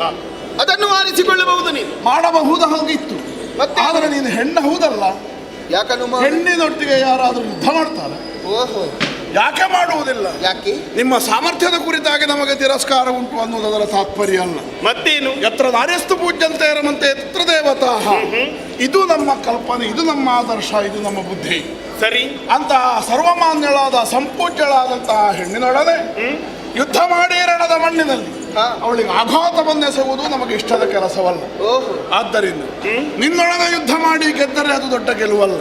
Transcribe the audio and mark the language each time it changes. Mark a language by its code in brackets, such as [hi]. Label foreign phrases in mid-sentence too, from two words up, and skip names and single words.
[kn] ಅದನ್ನು ಆರಿಸಿಕೊಳ್ಳಬಹುದು. ನೀನು ಮಾಡಬಹುದಾಗಿತ್ತು, ಮತ್ತೆ ಆದರೆ ನೀನು ಹೆಣ್ಣು ಹೌದಲ್ಲ. ಯಾಕನ್ನು ಹೆಣ್ಣಿನೊಟ್ಟಿಗೆ ಯಾರಾದರೂ ಯುದ್ಧ ಮಾಡ್ತಾರೆ? ಯಾಕೆ ಮಾಡುವುದಿಲ್ಲ? ಯಾಕೆ? ನಿಮ್ಮ ಸಾಮರ್ಥ್ಯದ ಕುರಿತಾಗಿ ನಮಗೆ ತಿರಸ್ಕಾರ ಉಂಟು ಅನ್ನೋದರ ತಾತ್ಪರ್ಯ ಅಲ್ಲ. ಮತ್ತೇನು? [sa] ಯತ್ರ ನಾರ್ಯಸ್ತು ಪೂಜ್ಯಂತೆ ರಮಂತೆ ತತ್ರ ದೇವತಾ. [kn] ಇದು ನಮ್ಮ ಕಲ್ಪನೆ, ಇದು ನಮ್ಮ ಆದರ್ಶ, ಇದು ನಮ್ಮ ಬುದ್ಧಿ. ಸರಿ. ಅಂತಹ ಸರ್ವಮಾನ್ಯಳಾದ ಸಂಪೂಜ್ಯಳಾದಂತಹ ಹೆಣ್ಣಿನೊಡನೆ ಯುದ್ಧ ಮಾಡಿ ರಣದ ಮಣ್ಣಿನಲ್ಲಿ ಅವಳಿಗೆ ಆಘಾತವನ್ನೆಸೆಯುವುದು ನಮಗೆ ಇಷ್ಟದ ಕೆಲಸವಲ್ಲ. ಆದ್ದರಿಂದ ನಿನ್ನೊಡನೆ ಯುದ್ಧ ಮಾಡಿ ಗೆದ್ದರೆ ಅದು ದೊಡ್ಡ ಗೆಲುವಲ್ಲ.